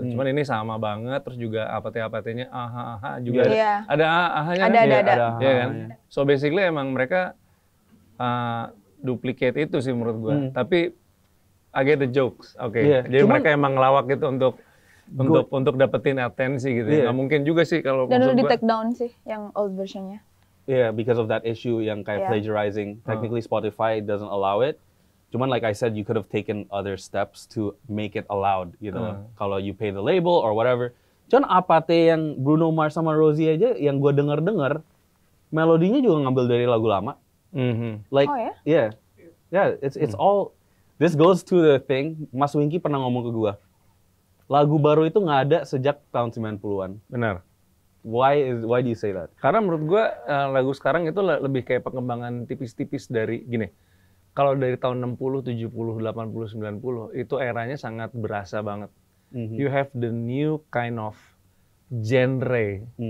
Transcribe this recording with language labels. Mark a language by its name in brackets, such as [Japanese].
[Indonesian] Cuman ini sama banget terus juga apate-apatenya aha juga ada ahanya kan. Ada. Iya kan. So basically emang mereka duplicate itu sih menurut gua. Tapi [English] I get the jokes. [Indonesian] Oke. Jadi mereka emang ngelawak gitu untuk dapetin atensi gitu. Ya. Nggak mungkin juga sih kalau Dan udah maksud di gua. take down sih yang old versionnya. [English] Yeah, because of that issue [Indonesian] yang kayak [English] plagiarizing. Technically Spotify doesn't allow it. Cuman like I said, you could have taken other steps to make it allowed, [Indonesian] gitu loh. Kalau [English] you pay the label or whatever. [Indonesian] Cuman Apate yang Bruno Mars sama Rosie aja, yang gue denger, melodinya juga ngambil dari lagu lama. Like, Oh ya? [English] yeah, it's all. This goes to the thing. [Indonesian] Mas Winky pernah ngomong ke gue, lagu baru itu nggak ada sejak tahun 90-an. Benar. [English] Why do you say that? [Indonesian] Karena menurut gua lagu sekarang itu lebih kayak pengembangan tipis-tipis dari gini. Kalau dari tahun 60, 70, 80, 90 itu eranya sangat berasa banget. [English] You have the new kind of genre.